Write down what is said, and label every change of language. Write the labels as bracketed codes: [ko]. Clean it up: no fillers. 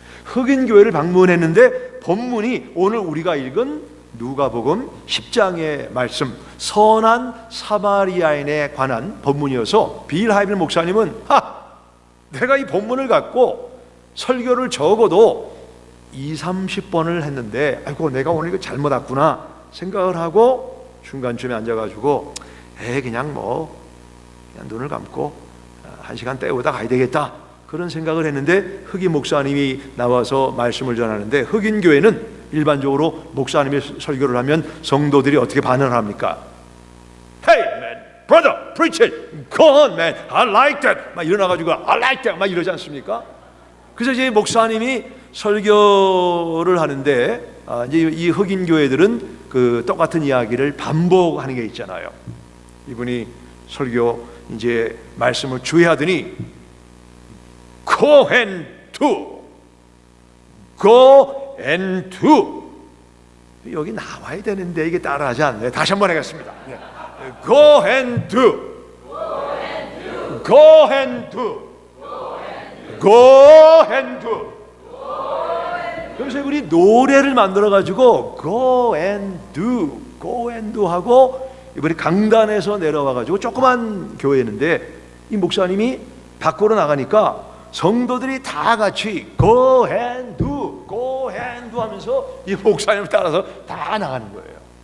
[ko] 흑인 교회를 방문했는데 본문이 오늘 우리가 읽은 누가복음 10장의 말씀, 선한 사마리아인에 관한 본문이어서 빌 하이벨 목사님은 내가 이 본문을 갖고 설교를 적어도 20-30번을 했는데 아이고 내가 오늘 이거 잘못 왔구나 생각을 하고 중간쯤에 앉아가지고 그냥 눈을 감고 1시간 때우다 가야 되겠다 그런 생각을 했는데, 흑인 목사님이 나와서 말씀을 전하는데, 흑인 교회는 일반적으로 목사님이 설교를 하면 성도들이 어떻게 반응을 합니까? [en] Hey man, brother, preach it. Go on man, I like that. [ko] 막 일어나가지고 [en] I like that [ko] 막 이러지 않습니까? 그래서 이제 목사님이 설교를 하는데 이제 이 흑인 교회들은 그 똑같은 이야기를 반복하는 게 있잖아요. 이분이 설교 이제 말씀을 주의하더니 [en] Go and do, go and do. [ko] 여기 나와야 되는데 이게 따라하지 않네. 다시 한번 하겠습니다. [en] Go and do, go and do, go and do. [ko] 그래서 우리 노래를 만들어 가지고 [en] go and do, go and do [ko] 하고, 이번에 강단에서 내려와 가지고 조그만 교회였는데 이 목사님이 밖으로 나가니까 성도들이 다 같이 go and do, go and do 하면서 이 목사님을 따라서 다 나가는 거예요.